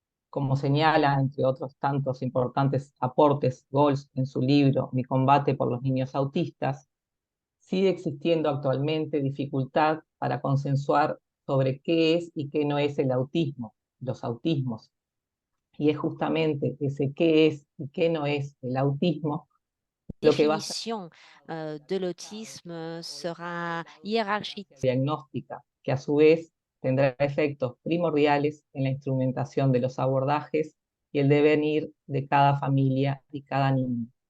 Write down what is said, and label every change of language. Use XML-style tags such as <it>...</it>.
<es>Como señala, entre otros tantos importantes aportes, Gols en su libro Mi combate por los niños autistas, sigue existiendo actualmente dificultad para consensuar sobre qué es y qué no es el autismo, los autismos. Y es justamente ese qué es y qué no es el autismo lo que va a ser</es> <fr>de l'autisme sera hiérarchique.</fr> <es>diagnóstica, que a su vez tendrá efectos primordiales en la instrumentación de los abordajes y el devenir de cada familia y cada niño.</es>